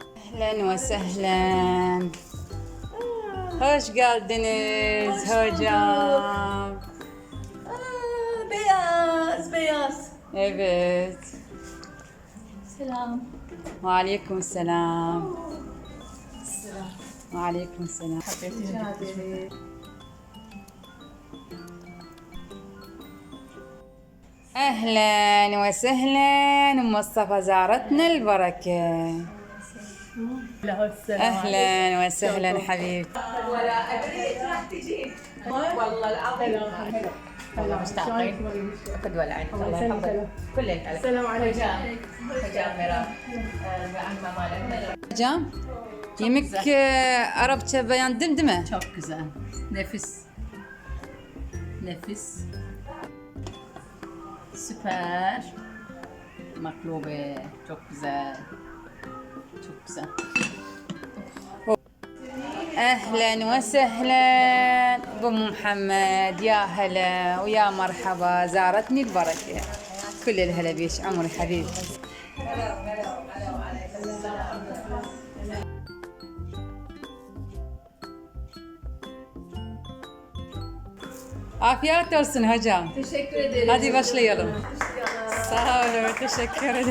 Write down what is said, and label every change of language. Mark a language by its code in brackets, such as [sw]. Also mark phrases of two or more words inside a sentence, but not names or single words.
[ar] أهلا وسهلا. [tr] Hoş geldiniz hocam. Beyaz. Evet. Selam. Aleyküm selam. Aleyküm selam. [ar] أهلا وسهلا أم مصطفى زارتنا البركة. أهلا وسهلا حبيبتي. ولا أدري راح تجي. والله العظيم. مشتاقين. خذ ولا عين الله يحفظك. كل السلام عليكم. [tr] Hocam, yemek Arapça beğendin değil mi? Çok güzel. Nefis. Nefis. Süper. Maklube. Çok güzel. Çok güzel. [ar] أهلا وسهلا بأم محمد، يا هلا ويا مرحبا، زارتني البركة. كل الهلا بيش عمري حبيبي. [tr] Afiyet olsun hocam. Teşekkür ederim. Hadi başlayalım. Sağ olun, teşekkür ederim.